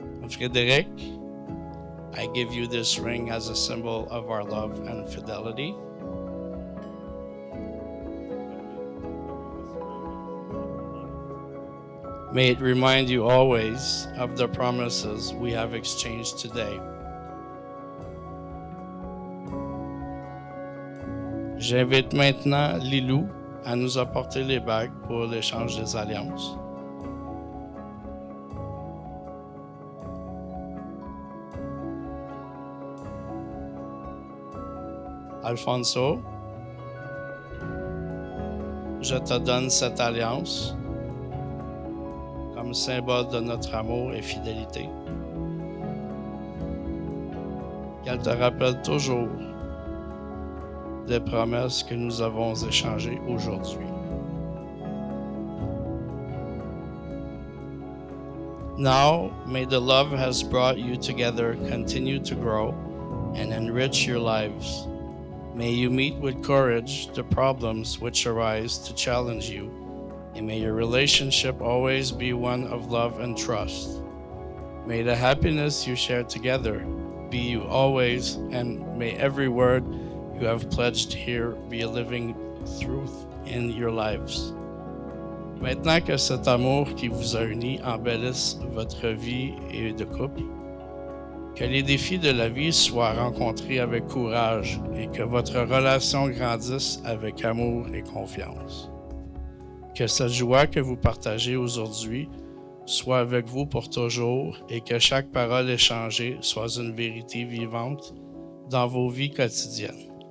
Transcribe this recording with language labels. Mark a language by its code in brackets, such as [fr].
[en] Frederique, I give you this ring as a symbol of our love and fidelity. May it remind you always of the promises we have exchanged today. [fr] J'invite maintenant Lilou à nous apporter les bagues pour l'échange des alliances. Alfonso, je te donne cette alliance comme symbole de notre amour et fidélité. Qu'elle te rappelle toujours des promesses que nous avons échangées aujourd'hui. [en] Now, may the love has brought you together continue to grow and enrich your lives. May you meet with courage the problems which arise to challenge you, and may your relationship always be one of love and trust. May the happiness you share together be you always, and may every word you have pledged here be a living truth in your lives. [fr] Maintenant que cet amour qui vous a unis embellisse votre vie et de couple, que les défis de la vie soient rencontrés avec courage et que votre relation grandisse avec amour et confiance. Que cette joie que vous partagez aujourd'hui soit avec vous pour toujours et que chaque parole échangée soit une vérité vivante dans vos vies quotidiennes.